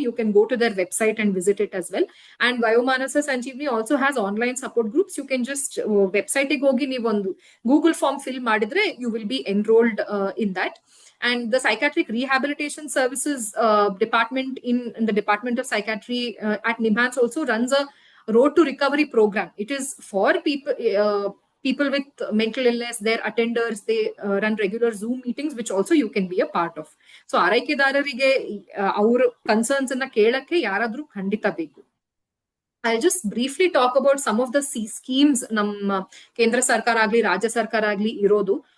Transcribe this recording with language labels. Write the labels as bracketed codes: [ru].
[en] You can go to their website and visit it as well. And Vayomanasa Sanjeevani also has online support groups. You can just [kn] ವೆಬ್ಸೈಟ್ಗೆ ಹೋಗಿ ನೀವು ಒಂದು Google form fill ಮಾಡಿದ್ರೆ [en] You will be enrolled in that. And the psychiatric rehabilitation services department in the Department of Psychiatry at NIMHANS also runs a road to recovery program. It is for people with mental illness, their attenders. They run regular Zoom meetings, which also you can be a part of. [kn] So ಆರೈಕೆದಾರರಿಗೆ ಅವ್ರ concerns ಅನ್ನ ಕೇಳಕ್ಕೆ ಯಾರಾದ್ರೂ ಖಂಡಿತ ಬೇಕು. [en] I'll just briefly talk about some of the schemes [kn] ನಮ್ಮ ಕೇಂದ್ರ ಸರ್ಕಾರ ಆಗ್ಲಿ ರಾಜ್ಯ ಸರ್ಕಾರ ಆಗ್ಲಿ ಇರೋದು.